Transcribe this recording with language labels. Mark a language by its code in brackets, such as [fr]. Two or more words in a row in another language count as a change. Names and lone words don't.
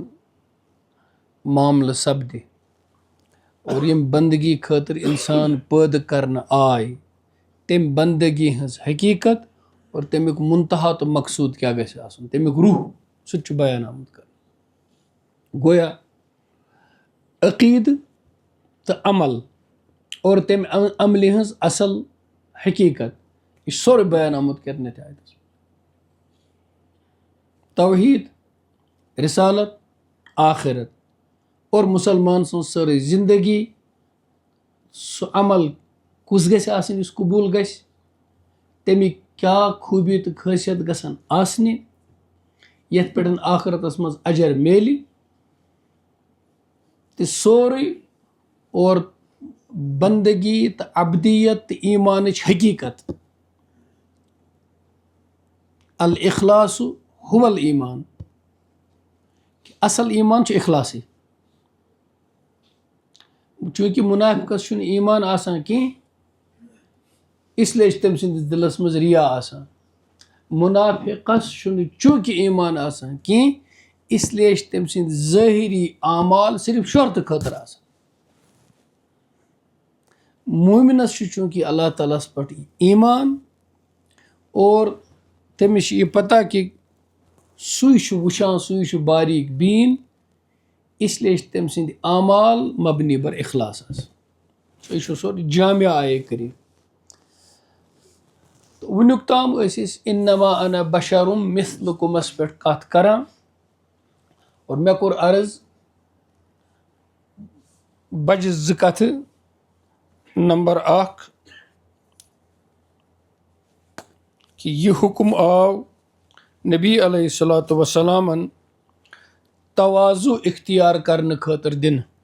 [ks] معاملہٕ سپدِ اور ییٚمہِ بندگی خٲطرٕ انسان پٲدٕ کرنہٕ آے تمہِ بندگی ہٕنٛز حقیقت اور تمیُک منتہا تہٕ مقصوٗد کیٛاہ گژھِ آسُن تمیُک روح سُہ تہِ چھُ بیان آمُت کرنہٕ. گویا عقیدٕ تہٕ عمل اور تمہِ عملہِ ہٕنٛز اصل حقیقت یہ چھُ سورُے بیان آمُت کرنہٕ یتھ آیتس منٛز. توحید رسالت آخرت اور مسلمان سٕنٛز سٲرٕے زندگی سُہ عمل کُس گژھِ آسٕنۍ یُس قبوٗل گژھِ تمیِکۍ کیٛاہ خوٗبی تہٕ خٲصیت گژھن آسنہِ یتھ پٮ۪ٹھ آخرتس منٛز اجر میلہِ تہِ سورُے اور بندگی تہٕ عبدیت تہٕ ایمانٕچ حقیقت [ar] الاخلاص هو الایمان [ks] اصل ایمان چھُ اخلاصٕے. چوٗنٛکہِ مُنافِقس چھُنہٕ ایمان آسان کینٛہہ [ur] اس لیے [ks] چھُ تٔمۍ سٕنٛدِس دِلس منٛز ریا آسان. مُنافِقس چھُنہٕ چوٗنٛکہِ ایمان آسان کینٛہہ [ur] اس لیے [ks] چھِ تٔمۍ سٕنٛدۍ ظٲہری اعمال صرف شہرتہٕ خٲطرٕ آسان. مومنس چھُ چوٗنٛکہِ اللہ تعالیٰ ہس پٮ۪ٹھ ایمان اور تٔمِس چھِ یہِ پتہ کہِ سُے چھُ وٕچھان سُے چھُ باریٖک بیٖن [ur] اس لیے [ks] چھِ تٔمۍ سٕنٛدۍ اعمال مبنی بر اخلاص آسان. یہِ چھُ سورُے جامع آیے کریٖم. تہٕ وٕنیُک تام ٲسۍ أسۍ [ar] انما انا بشرم مثلکمس [ks] پٮ۪ٹھ کتھ کران اور مےٚ کوٚر عرض بجہِ زٕ کتھٕ. نمبر اکھ کہ یہ حکم آو نبی [ar] علیہ الصلوۃ وسلامن [ks] تواضع اختیار کرنہٕ خٲطرٕ دِنہٕ.